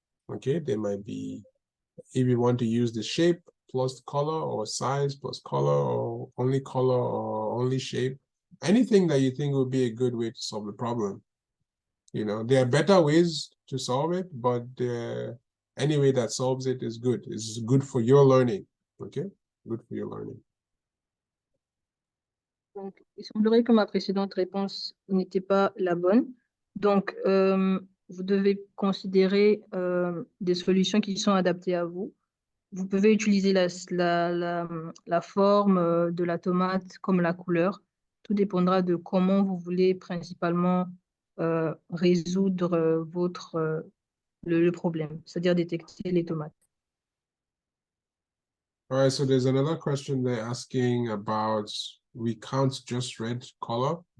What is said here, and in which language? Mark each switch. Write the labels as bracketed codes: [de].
[en] Okay, they might be, if you want to use the shape plus color, or size plus color, or only shape, anything that you think would be a good way to solve the problem. You know, there are better ways to solve it, but any way that solves it is good. It's good for your learning. Okay, good for your learning. [fr] Donc, il semblerait que ma précédente réponse n'était pas la bonne. Donc, vous devez considérer des solutions qui sont adaptées à vous. Vous pouvez utiliser la forme de la tomate comme la couleur. Tout dépendra de comment vous voulez principalement résoudre le problème, c'est-à-dire détecter les tomates. [en] All right, so there's another question they're asking about, we count just red color.